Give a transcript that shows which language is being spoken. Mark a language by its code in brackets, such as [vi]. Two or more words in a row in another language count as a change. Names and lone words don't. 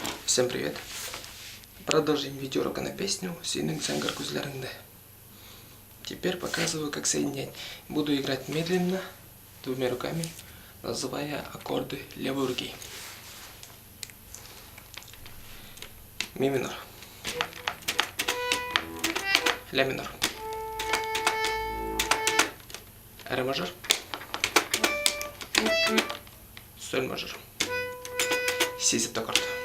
[ru] Всем привет! Продолжим видеоурока на песню «Синің сәңгір көзлеріңді». Теперь показываю, как соединять. Буду играть медленно, двумя руками, называя аккорды левой руки. Ми минор, ля минор, ре мажор, соль мажор, си септаккорд.